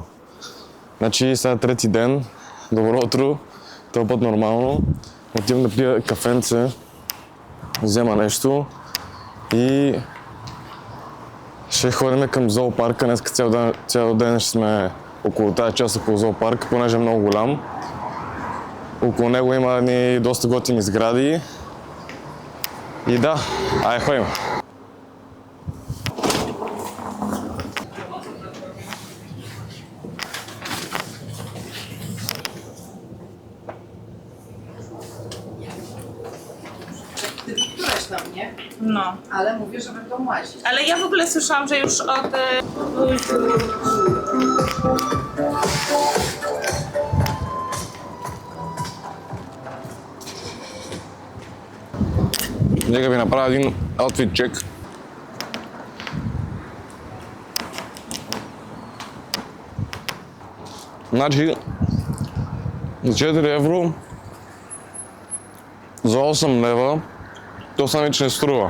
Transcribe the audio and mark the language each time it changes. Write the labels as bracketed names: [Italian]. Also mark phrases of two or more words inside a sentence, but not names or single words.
[Bulgarian] Значи сега трети ден, добро утро, този път нормално, отивам да пия кафенце, взема нещо и ще ходим към зоопарка. Днес цял ден ще сме около тази част около зоопарка, понеже е много голям. Около него има доста готини сгради. И да, айде ходим. [Polish] No. Ale mówię, że będą łazić. Ale ja w ogóle słyszałam, że już od... [Bulgarian] Нека ви направя един аутфит чек. Значи, за 4 евро, за 8 лева, то сами, че не струва.